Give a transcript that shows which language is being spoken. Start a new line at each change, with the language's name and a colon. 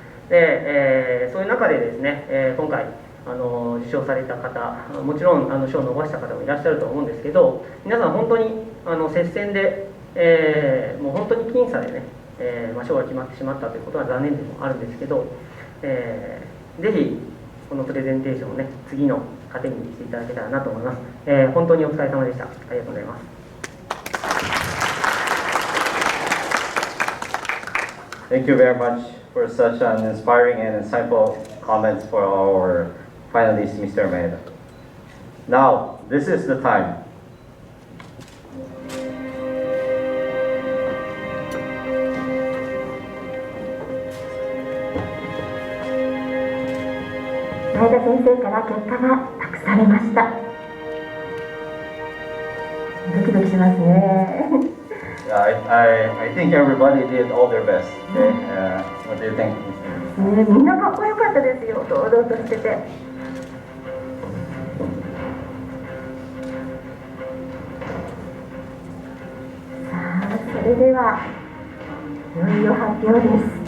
Japanese: で、そういう中でですね、今回受賞された方、もちろん賞を逃した方もいらっしゃると思うんですけど、皆さん本当に接戦で、もう本当に僅差でね、賞が決まってしまったということは残念でもあるんですけど、ぜひこのプレゼンテーションをね、次の糧にしていただけたらなと思います。本当にお疲れ様でした。ありがとうございます。
English: Thank you very much for such an inspiring and insightful comments for our finalist, Mr. Maeda. Now, this is the time.
Japanese: Maeda 先生から結果が託されました。ドキドキしますね。
English: I think everybody did all their best. Okay? What do you think?
Japanese: みんなかっこよかったですよ。堂々としてて。さあ、それではいよいよ発表です。